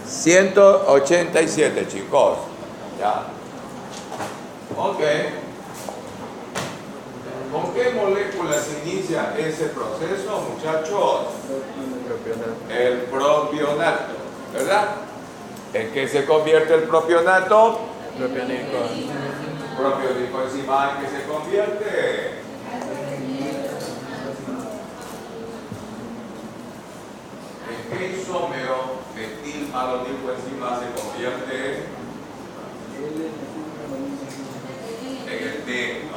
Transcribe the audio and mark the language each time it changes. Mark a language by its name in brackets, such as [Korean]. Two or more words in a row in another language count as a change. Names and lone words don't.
[Spanish] 187, chicos. Ya. Ok. ¿Con qué molécula se inicia ese proceso, muchachos? Propionato. El propionato, ¿verdad? ¿En qué se convierte el propionato? Propiónico. Propionicoenzima, ¿en qué se convierte? ¿En qué isómero metilmalonicoenzima se convierte? En el D, ¿no?